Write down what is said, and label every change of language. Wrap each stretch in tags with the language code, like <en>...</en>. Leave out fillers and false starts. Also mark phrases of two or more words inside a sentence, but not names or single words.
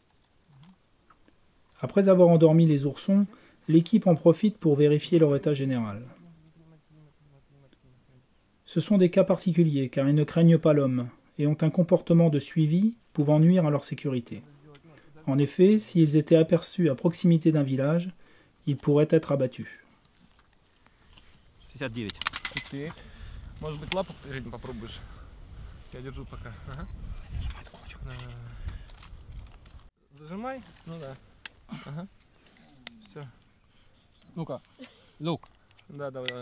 <fr>Après avoir endormi les oursons, l'équipe en profite pour vérifier leur état général. Ce sont des cas particuliers car ils ne craignent pas l'homme et ont un comportement de suivi pouvant nuire à leur sécurité. En effet, s'ils étaient aperçus à proximité d'un village, ils pourraient être abattus. 69.</fr> <ru>Ты, может быть, лапу попробуешь? Я держу пока. Ага. Зажимай. Ну да. Ага. Все. Ну-ка, лук. Да, давай, давай.</ru>